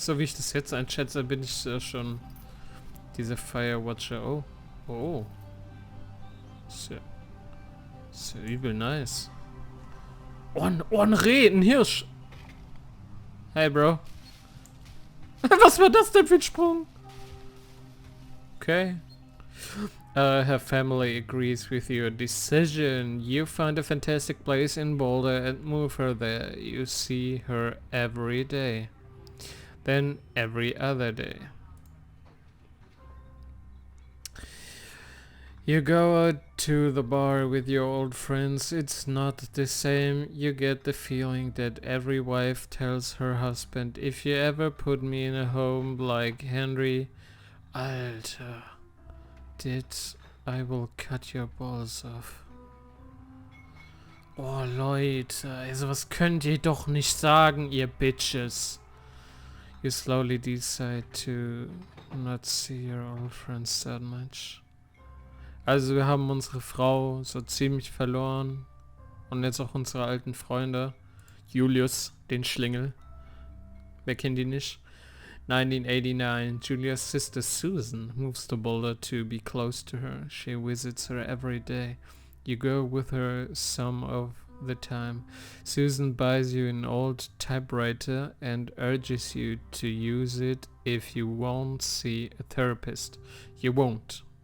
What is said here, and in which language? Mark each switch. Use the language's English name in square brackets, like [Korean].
[German] So wie ich das jetzt einschätze, bin ich schon dieser Firewatcher. Oh. Oh. Ist ja übel nice. Oh, ein Reh, ein Hirsch. Hey, Bro. Was war das denn für ein Sprung? Okay. [English] Her family agrees with your decision. You find a fantastic place in Boulder and move her there. You see her every day. Then every other day. You go out to the bar with your old friends. It's not the same. You get the feeling that every wife tells her husband, if you ever put me in a home like Henry, Alter, I will cut your balls off. [German] Oh Leute, also was könnt ihr doch nicht sagen, ihr Bitches. [English] You slowly decide to not see your old friends that much. [German] Also wir haben unsere Frau so ziemlich verloren. Und jetzt auch unsere alten Freunde. Julius, den Schlingel. Wer kennt ihn nicht? [English] 1989, Julia's sister Susan moves to Boulder to be close to her. She visits her every day. You go with her some of the time. Susan buys you an old typewriter and urges you to use it if you won't see a therapist. You won't.